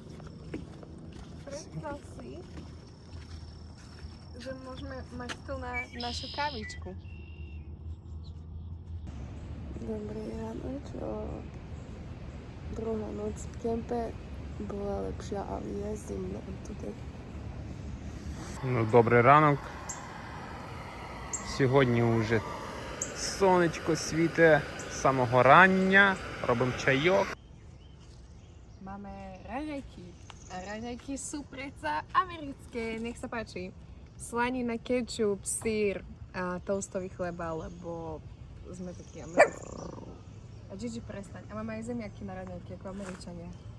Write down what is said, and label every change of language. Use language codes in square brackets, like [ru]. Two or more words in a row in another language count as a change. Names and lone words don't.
[sk] Predstav si, že môžeme mať tu na našu kavičku. Dobrý ráno, čo? Druhá noc v kempe bola lepšia, ale je zimno туди. [uk] Ну, добрий ранок. Сьогодні вже сонечко світе з самого рання. Робимо чайок. [sk] Máme raňajky. A raňajky sú predsa americké. Nech sa páči. Slanina, kečup, syr a toastový chleba, lebo sme takí americkí. A Gigi, prestaň. A máme aj zemiaky na raňajky, ako Američania.